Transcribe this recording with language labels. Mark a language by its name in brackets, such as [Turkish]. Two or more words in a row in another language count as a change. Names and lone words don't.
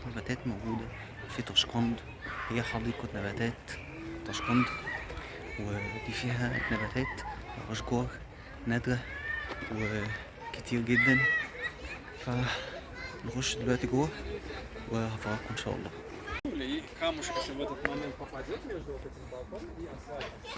[Arabic] نباتات موجودة في طشقند، هي حديقة نباتات طشقند، ودي فيها نباتات واشجار نادرة وكتير جدا. فنخش دلوقتي جوه وهفرجكم ان شاء الله. [Russian] Камушек в этот момент попадет между вот этим балконом и асфальтом.